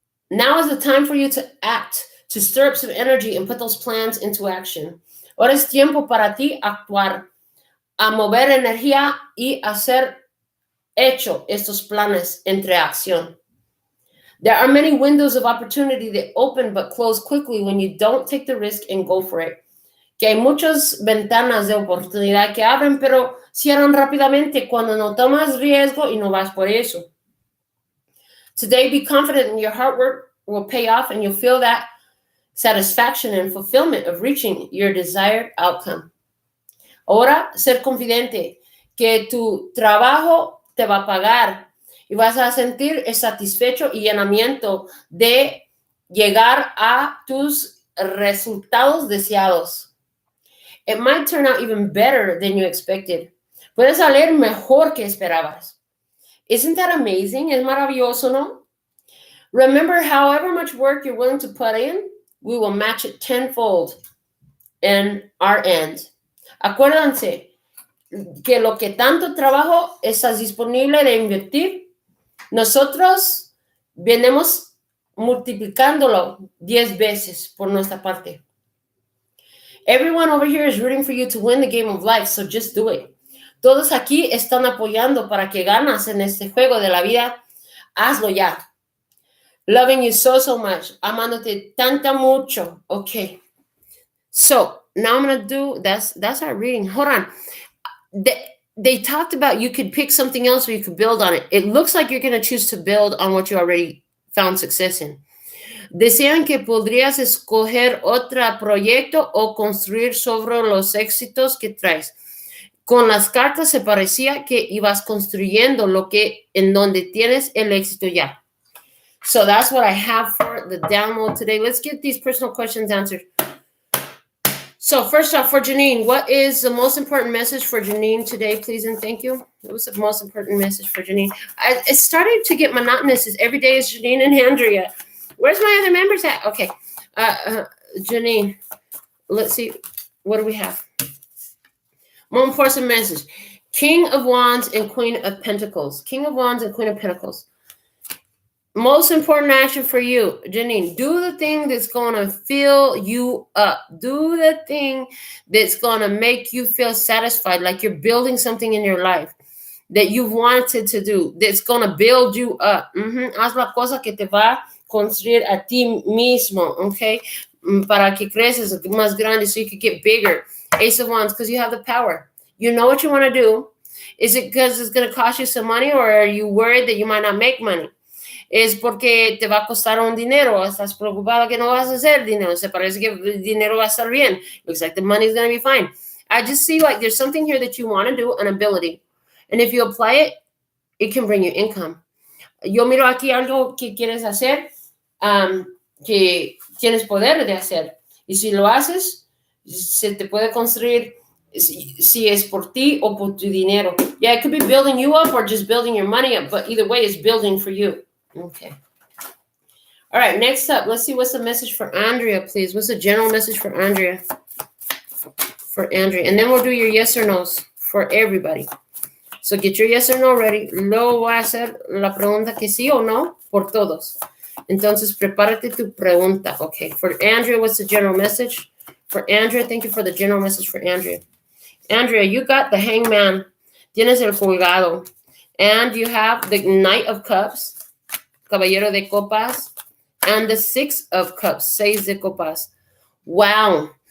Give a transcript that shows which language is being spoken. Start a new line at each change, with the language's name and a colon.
English: Now is the time for you to act, to stir up some energy and put those plans into action.
Spanish: Ahora es tiempo para ti actuar, a mover energía y hacer hecho estos planes entre acción.
English: There are many windows of opportunity that open but close quickly when you don't take the risk and go for it.
Spanish: que hay muchas ventanas de oportunidad que abren, pero cierran rápidamente cuando no tomas riesgo y no vas por eso.
English: Today, be confident in your hard work will pay off and you'll feel that satisfaction and fulfillment of reaching your desired outcome.
Spanish: Ahora, ser confidente que tu trabajo te va a pagar y vas a sentir satisfecho y llenamiento de llegar a tus resultados deseados.
English: It might turn out even better than you expected.
Spanish: Puede salir mejor que esperabas.
English: Isn't that amazing?
Spanish: Es maravilloso, ¿no?
English: Remember, however much work you're willing to put in, we will match it tenfold in our end.
Spanish: Acuérdense que lo que tanto trabajo estás disponible de invertir, nosotros venimos multiplicándolo 10 veces por nuestra parte.
English: Everyone over here is rooting for you to win the game of life, so just do it.
Spanish: Todos aquí están apoyando para que ganas en este juego de la vida. Hazlo ya.
English: Loving you so, so much.
Spanish: Amándote tanta mucho.
English: Okay. So, now I'm going to do, that's our reading. Hold on. They talked about you could pick something else or you could build on it. It looks like you're going to choose to build on what you already found success in.
Spanish: Desean que podrías escoger otro proyecto o construir sobre los éxitos que traes. Con las cartas se parecía que ibas construyendo lo que en donde tienes el éxito ya.
English: So that's what I have for the download today. Let's get these personal questions answered. So first off, for Janine, what is the most important message for Janine today, please and thank you? What was the most important message for Janine? It started to get monotonous. Every day is Janine and Andrea. Where's my other members at? Okay. Janine, let's see. What do we have? More important message. King of Wands and Queen of Pentacles. King of Wands and Queen of Pentacles. Most important action for you, Janine. Do the thing that's going to fill you up. Do the thing that's going to make you feel satisfied, like you're building something in your life that you've wanted to do, that's going to build you up.
Spanish: Haz la cosa que te va a construir a ti mismo, okay? Para que creces más grande
English: so you could get bigger. Ace of Wands, because you have the power. You know what you want to do. Is it because it's going to cost you some money, or are you worried that you might not make money?
Spanish: Es porque te va a costar un dinero. Estás preocupada que no vas a hacer dinero. Se parece que el dinero va a estar bien.
English: Looks like the money's going to be fine. I just see like there's something here that you want to do, an ability. And if you apply it, it can bring you income.
Spanish: Yo miro aquí algo que quieres hacer, que tienes poder de hacer. Y si lo haces, se te puede construir si es por ti o por tu dinero.
English: Yeah, it could be building you up or just building your money up, but either way, it's building for you. Okay. All right, next up, let's see what's the message for Andrea, please. What's the general message for Andrea? For Andrea. And then we'll do your yes or no's for everybody. So get your yes or no ready.
Spanish: Luego voy a hacer la pregunta que sí o no por todos. Entonces, prepárate tu pregunta.
English: Okay, for Andrea, what's the general message? For Andrea, thank you for the general message for Andrea. Andrea, you got the Hangman.
Spanish: Tienes el colgado.
English: And you have the Knight of Cups, Caballero de Copas, and the Six of Cups, Seis de Copas. Wow.